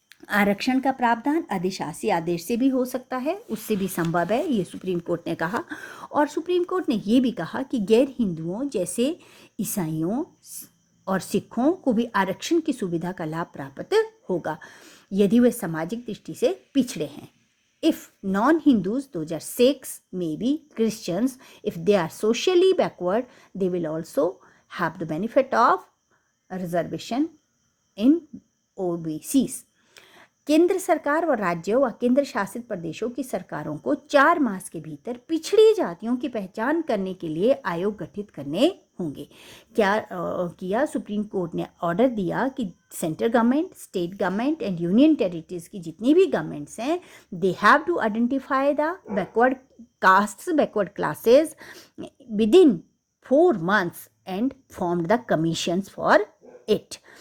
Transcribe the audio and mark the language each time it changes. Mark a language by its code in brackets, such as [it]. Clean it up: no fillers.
[hi] आरक्षण का प्रावधान अधिशासी आदेश से भी हो सकता है, उससे भी संभव है, ये सुप्रीम कोर्ट ने कहा। और सुप्रीम कोर्ट ने ये भी कहा कि गैर हिंदुओं जैसे ईसाइयों, और सिखों को भी आरक्षण की सुविधा का लाभ प्राप्त होगा यदि वे सामाजिक दृष्टि से पिछड़े हैं। [en] If non-Hindus, those are Sikhs, maybe Christians, if they are socially backward, they will also have the benefit of reservation in OBCs. [hi] केंद्र सरकार और राज्यों व केंद्र शासित प्रदेशों की सरकारों को 4 मास के भीतर पिछड़ी जातियों की पहचान करने के लिए आयोग गठित करने होंगे। क्या किया, [en] supreme court ने order दिया कि central government, state government and union territories [hi] की जितनी भी गवर्नमेंट्स हैं, [en] They have to identify the backward castes, backward classes within 4 months and form the commissions for it.